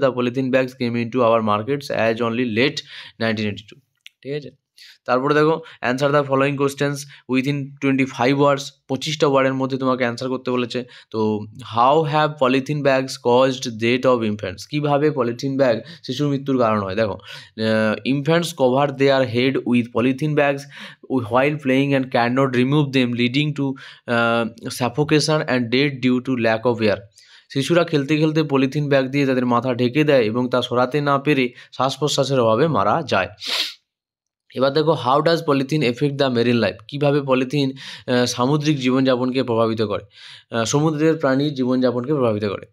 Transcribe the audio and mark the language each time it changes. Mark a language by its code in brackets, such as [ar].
[en] the polythene bags came into our markets as only late 1982, [bn] ঠিক আছে? তারপরে দেখো, [en] Answer the following questions within 25 words. [bn] 25টা ওয়ার্ডের মধ্যে তোমাকে অ্যান্সার করতে বলেছে। [en] তো how have polythene bags caused death of infants. [bn] কীভাবে পলিথিন ব্যাগ শিশুর মৃত্যুর কারণ হয়? [en] দেখো, infants cover their head with polythene bags while playing and cannot remove them, leading to suffocation and death due to lack of air. [bn] শিশুরা খেলতে খেলতে polythene bag দিয়ে তাদের মাথা ঢেকে দেয় এবং তা সরাতে না পেরে শ্বাস প্রশ্বাসের অভাবে মারা যায়। এবার দেখো, [en] How does polythene affect the marine life. [bn] কীভাবে পলিথিন সামুদ্রিক জীবনযাপনকে প্রভাবিত করে, সমুদ্রের প্রাণীর জীবনযাপনকে প্রভাবিত করে।